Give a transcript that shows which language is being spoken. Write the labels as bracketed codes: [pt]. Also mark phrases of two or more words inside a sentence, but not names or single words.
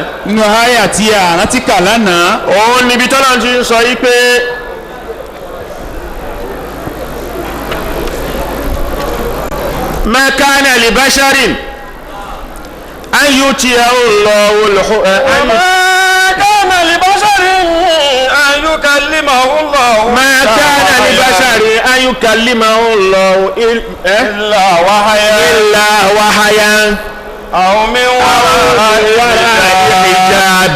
[yo] nínú àyà tí a rántí kà lánàá òun níbi tọ́lá ti ń sọ yí pé [ar] ما كان لبشر أن يؤتيه الله كان لبشر أن يكلمه الله ما كان لبشر أن يكلمه الله إلا وحيا أو من وراء حجاب